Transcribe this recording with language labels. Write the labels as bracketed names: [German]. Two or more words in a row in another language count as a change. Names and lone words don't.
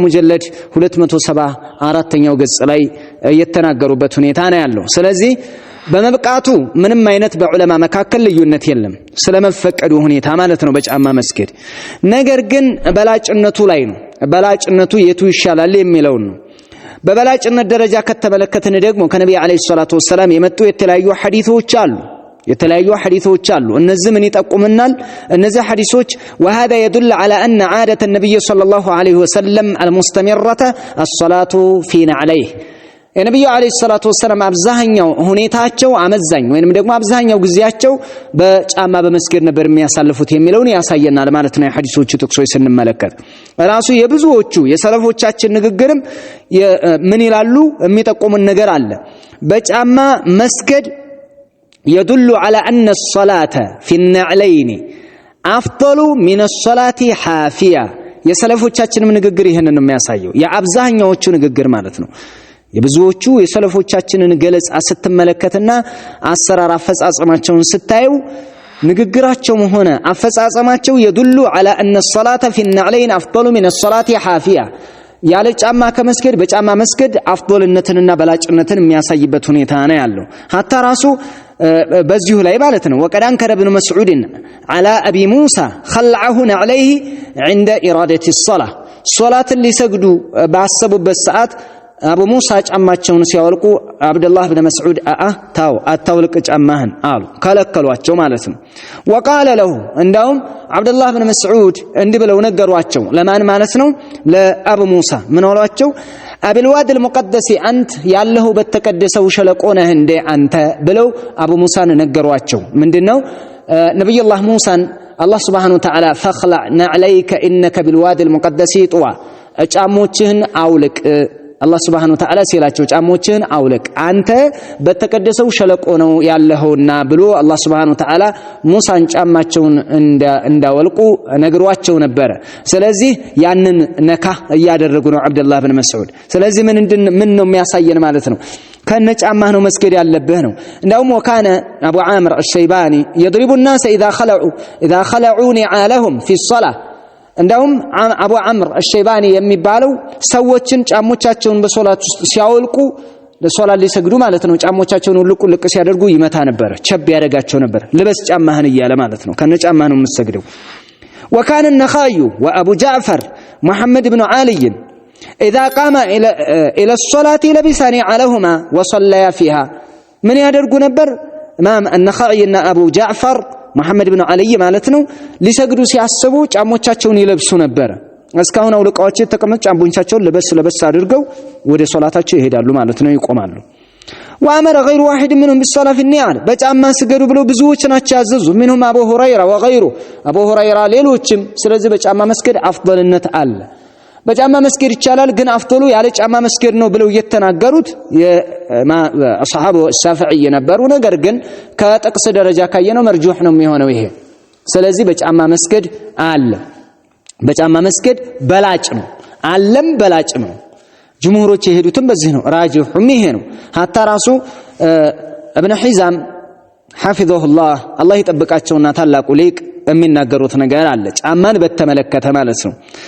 [Amharic] ሙጀለድ 274ኛው ገጽ ላይ የተናገሩበት ሁኔታ ነው ያለው። ስለዚህ በመብቃቱ ምንም አይነት በዑለማ መካከል ልዩነት የለም ስለመፈቀዱ ሁኔታ ማለት ነው በጫማ መስገድ። ነገር ግን በላጭነቱ ላይ ነው። በላጭነቱ የቱ ይሻላል የሚለው ነው። በበላጭነት ደረጃ ከተመለከትን ደግሞ ከነብዩ [Arabic] عليه الصلاة والسلام [Amharic] የመጡ የተለያዩ ሐዲሶች አሉ። እነዚህ ምን ይጠቁምናል? እነዚህ ሐዲሶች [Arabic] وهذا يدل على ان عاده النبي صلى الله عليه وسلم المستمره الصلاه في نعليه [Amharic] የነብዩ [Arabic] عليه الصلاة والسلام [Amharic] አብዛኛው ሁኔታቸው አመዛኝ ወይንም ደግሞ አብዛኛው ጊዜያቸው በጫማ በመስገድ ነበር የሚያሳልፉት የሚለውን ያሳየናል ማለት ነው። የሐዲሶቹ ጥቅሶች ስንመለከት ራሱ የብዙዎቹ የሰለፎቻችን ንግግርም ምን ይላሉ የሚጠቁሙን ነገር አለ። በጫማ መስገድ [Arabic] يدل على ان الصلاه في النعلين افضل من الصلاه حافيه [Amharic] የሰለፎቻችንም ንግግር ይሄንን ነው የሚያሳየው፣ የአብዛኛዎቹ ንግግር ማለት ነው። የብዙዎቹ የሰለፎቻችንን ገለጻ ስትመለከትና አሰራር አፈጻጸማቸውን ስታዩ ንግግራቸውም ሆነ አፈጻጸማቸው [Arabic] يدل على ان الصلاه في النعلين افضل من الصلاه حافيه [Amharic] ያለ ጫማ ከመስገድ በጫማ መስገድ አፍضልነትንና በላጭነትን የሚያሳይበት ሁኔታ ነው ያለው። ሐታ ራሱ በዚሁ ላይ ማለት ነው [Arabic] وقد انكر ابن مسعود على ابي موسى خلعه عليه عند اراده الصلاه صلاه [Amharic] ሊሰግዱ ባሰቡበት ሰዓት አቡ ሙሳ ጫማቸውን ሲያወልቁ አብዱላህ ኢብኑ መስዑድ አታውልቅ ጫማህን አሉ፣ ከለከሏቸው ማለት ነው። [Arabic] وقال له [Amharic] እንዳውም አብዱላህ ኢብኑ መስዑድ እንዲህ ብለው ነገሯቸው። ለማን ማለት ነው? ለአቡ ሙሳ ምን አሏቸው? [Arabic] بالواد المقدس [Amharic] አንተ ያለሁ በተቀደሰው ሸለቆ ነህ እንደ አንተ ብለው አቡ ሙሳን ነገሯቸው። ምንድነው ነብዩላህ ሙሳን አላህ [Arabic] سبحانه وتعالى فخلع نعليك انك بالواد المقدس طوى [Amharic] ጫሞችህን አውልቅ አላህ [Arabic] سبحانه وتعالى [Amharic] ሲላቸው ጫሞችን አውልቅ አንተ በተቀደሰው ሸለቆ ነው ያለኸውና ብሎ አላህ [Arabic] سبحانه وتعالى [Amharic] ሙሳን ጫማቸውን እንዳወልቁ ነግሯቸው ነበር። ስለዚህ ያንን ነካ ያደረጉ ነው አብዱላህ ኢብኑ መስዑድ። ስለዚህ ምን ነው የሚያሳየን ማለት ነው? ከነጫማህ ነው መስገድ ያለብህ ነው። እንዳውም ወካነ አቡ ዓምር [Arabic] الشيباني يضرب الناس اذا خلعوا نعالهم في [Amharic] الصلاه እንዳውም አቡ ዓምር الشيباني የሚባለው ሰዎችን ጫሞቻቸውን በሶላት ውስጥ ሲያወልቁ ለሶላት ሊሰግዱ ማለት ነው ጫሞቻቸውን ልቅ ሲያደርጉ ይመታ ነበር፣ ቸብ ያደርጋቸው ነበር። ልበስ ጫማህን እያለ ማለት ነው። ከነጫማህ ነው የምትሰግደው። [Arabic] وكان النخعي وابو جعفر محمد بن علي اذا قام الى الصلاه لبسا نعلهما وصليا فيها من [Amharic] ያደርጉ ነበር? امام النخعي እና አቡ ጃዕፈር መሐመድ ኢብኑ አልይ ማለት ነው ሊሰግዱ ሲያስቡ ጫሞቻቸውን ይለብሱ ነበር። እስካሁን አውልቃዎች ተቀመጡ ጫሞቻቸውን ለበስ አድርገው ወደ ሶላታቸው ይሄዳሉ ማለት ነው፣ ይቆማሉ። [Arabic] وامر غير واحد منهم بالصلاه في النعال [Amharic] በጫማ ስገዱ ብለው ብዙዎች ናቸው ያዘዙ። [Arabic] منهم ابو هريره وغيره ابو هريره [Amharic] ሌሎችም። ስለዚህ በጫማ መስገድ አፍضልነት አለ። በጫማ መስገድ ይቻላል፣ ግን አፍضሉ ያለ ጫማ መስገድ ነው ብለው የተናገሩት የሰሃቦ ሻፊዒ ነበሩ። ነገር ግን ከጥቅስ ደረጃ ካየነው መርጁህ ነው የሚሆነው ይሄ። ስለዚህ በጫማ መስገድ አለ፣ በጫማ መስገድ በላጭ ነው አለም በላጭ ነው። ጅምሁሮች የሄዱትም በዚህ ነው፣ ራጂሁም ይሄ ነው። ሐታ ራሱ ኢብኑ ሒዛም ሐፊዘሁላህ አላህ ይጠብቃቸውና ታላቁ ሊቅ የሚናገሩት ነገር አለ ጫማን በተመለከተ ማለት ነው።